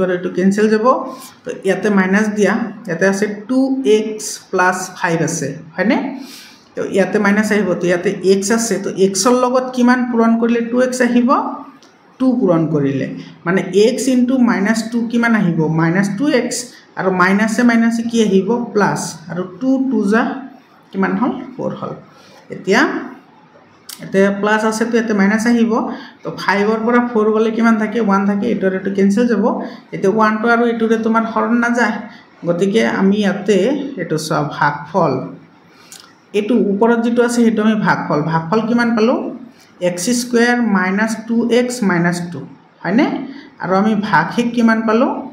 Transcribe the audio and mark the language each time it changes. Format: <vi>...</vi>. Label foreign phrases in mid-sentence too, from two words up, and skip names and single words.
<as>আৰু এটো কেনসেল যাব তো ইয়াতে মাইনাস দিয়া ইয়াতে আছে 2x প্লাস 5 আছে হয়নে তো ইয়াতে মাইনাস আহিব তো ইয়াতে x আছে তো x ৰ লগত কিমান পূৰণ কৰিলে 2x আহিব 2 পূৰণ কৰিলে মানে x * -2 কিমান আহিব -2x আৰু মাইনাসে মাইনাসে কি আহিব প্লাস আৰু 2 2 যা কিমান হল 4 হল এতিয়া এতে প্লাস আছে তো এতে মাইনাস আহিব তো 5 ৰ পৰা 4 গলে কিমান থাকে 1 থাকে এটোৰ এটো কেনসেল যাব এতে 1 টো আৰু এটোৰে তোমাৰ হৰণ না যায় গতিকে আমি ইয়াতে এটো সব ভাগফল এটো ওপৰত যেটো আছে হেটো আমি ভাগফল কিমান পালো x² - 2x - 2 হয়নে আৰু আমি ভাগিক কিমান পালো</as>